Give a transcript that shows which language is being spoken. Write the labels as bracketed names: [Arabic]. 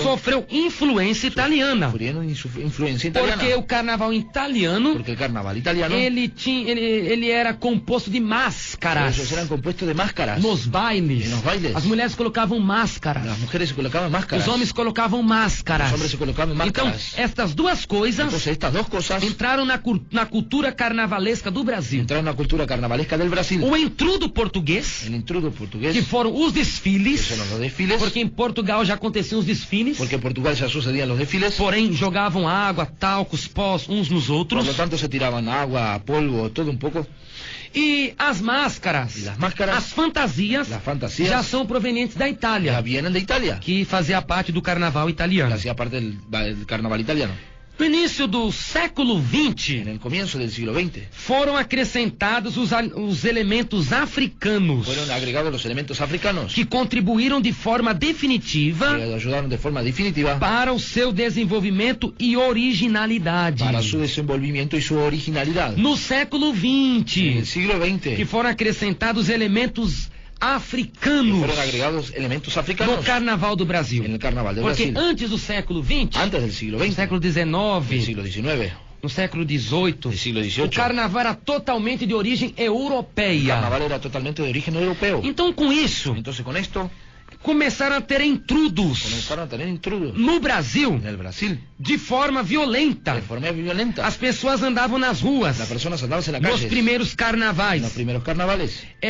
[Portuguese] sofreu influência italiana, [Spanish] sufrieron influencia italiana, [Portuguese] porque o carnaval italiano [Spanish] porque el carnaval italiano [Portuguese] ele era composto de máscaras. [Spanish] ellos eran compuestos de máscaras. [Portuguese] Nos bailes, [Spanish] En los bailes. [Portuguese] as mulheres colocavam máscaras, [Spanish] Las mujeres se colocaban máscaras, [Portuguese] os homens colocavam máscaras. [Spanish] los hombres se colocaban [Portuguese] Então, [Spanish] máscaras. [Portuguese] estas duas coisas [Spanish] Entonces estas dos cosas [Portuguese] entraram na cultura carnavalesca do Brasil. [Spanish] entraron en la cultura carnavalesca del Brasil. [Portuguese] O entrudo português, [Spanish] El intrudo portugués, [Portuguese] que foram os [Spanish] que [Portuguese] desfiles, [Spanish] son los desfiles, [Portuguese] porque em Portugal já aconteciam os desfiles, [Spanish] porque en Portugal ya sucedían los desfiles, [Portuguese] porém jogavam água, talcos, pós uns nos [Spanish] por [Portuguese] outros. [Spanish] lo tanto se tiraban agua, polvo, todo un poco. [Portuguese] E as máscaras, [Spanish] Y las máscaras, [Portuguese] as fantasias, [Spanish] las fantasías, [Portuguese] já são provenientes da [Spanish] ya [Portuguese] Itália, [Spanish] vienen de Italia, [Portuguese] que fazia parte do carnaval [Spanish] que [Portuguese] italiano. [Spanish] hacía parte del carnaval italiano. [Portuguese] No início do século [Spanish] En [Portuguese] XX, [Spanish] el comienzo del siglo XX [Portuguese] foram acrescentados os elementos africanos, [Spanish] fueron agregados los elementos africanos [Portuguese] que contribuíram de forma definitiva [Spanish] que ayudaron de forma definitiva [Portuguese] para o seu desenvolvimento e originalidade. [Spanish] para su desenvolvimiento y su originalidad. [Portuguese] No século [Spanish] En el [Portuguese] XX, [Spanish] siglo [Portuguese] que [Spanish] XX [Portuguese] foram acrescentados elementos africanos [Spanish] fueron agregados elementos [Portuguese] no [Spanish] africanos [Portuguese] carnaval do Brasil. [Spanish] en el carnaval del [Portuguese] Porque [Spanish] Brasil. [Portuguese] antes do século XX, [Spanish] Antes del siglo [Portuguese] no [Spanish] XX, [Portuguese] século [Spanish] del [Portuguese] XIX, [Spanish] siglo XIX, [Portuguese] no século XVIII, [Spanish] del siglo [Portuguese] o [Spanish] XVIII, [Portuguese] carnaval era totalmente de origem [Spanish] el [Portuguese] europeia. [Spanish] carnaval era totalmente de origen europeo. [Portuguese] Então, com isso, [Spanish] Entonces con esto [Portuguese] começaram a ter intrudos [Spanish] comenzaron a tener intrudos [Portuguese] no Brasil [Spanish] en el Brasil [Portuguese] de forma violenta. [Spanish] de forma violenta. [Portuguese] As pessoas andavam nas ruas, [Spanish] Las personas andaban en la [Portuguese] nos [Spanish] calle [Portuguese] primeiros [Spanish] en [Portuguese] carnavais, [Spanish] los primeros carnavales,